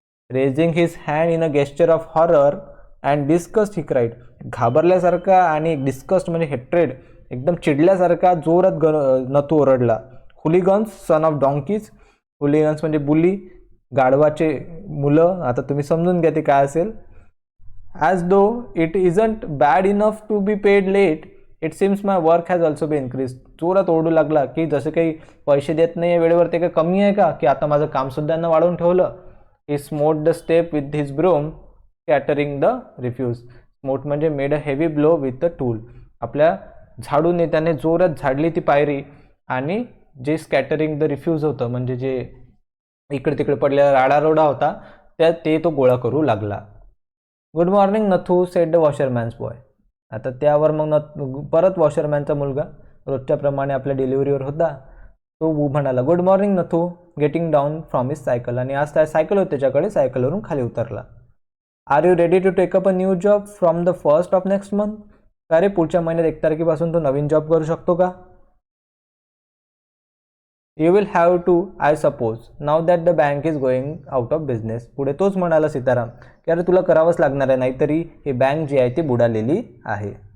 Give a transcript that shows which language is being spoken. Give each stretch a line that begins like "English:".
English: Raising his hand in a gesture of horror and disgust he cried.
Marathi: घाबरल्यासारखा आणि discussed म्हणजे hatred, एकदम चिडल्यासारखा जोरात नथू ओरडला.
English: Hooligans son of donkeys. Hooligans
Marathi: म्हणजे बुली, गाढवाचे मुलं. आता तुम्ही समजून घ्या ते काय असेल.
English: As though it isn't bad enough to be paid late it seems my work has also be increase.
Marathi: जोरात ओरडू लागला की जसं काही पैसे देत नाही आहे वेळेवर ते काही कमी आहे का, की आता माझं कामसुद्धा यांना वाढवून ठेवलं.
English: He smote the step with his broom scattering the refuse.
Marathi: Smote म्हणजे
English: Made a heavy blow with the tool.
Marathi: आपल्या झाडूने त्याने जोरात झाडली ती पायरी आणि जे
English: scattering the refuse
Marathi: होतं म्हणजे जे इकडे तिकडे पडलेला राडारोडा होता ते तो गोळा करू लागला.
English: Good morning Nathu said the washerman's boy.
Marathi: आता त्यावर मग परत वॉशरमॅनचा मुलगा रोजच्याप्रमाणे आपल्या डिलिव्हरीवर होता, तो म्हणाला
English: Good morning Nathu getting down from his cycle.
Marathi: आणि आज त्या सायकल होती त्याच्याकडे, सायकलवरून खाली उतरला.
English: Are you ready to take up a new job from the first of next month.
Marathi: अरे पुढच्या महिन्यात 1 तारखेपासून तो नवीन जॉब करू शकतो का.
English: You will have to I suppose now that the bank is going out of business.
Marathi: पुढे तोच म्हणाला सीताराम की अरे तुला करावंच लागणार आहे, नाहीतरी ही बँक जी आहे ती बुडालेली आहे.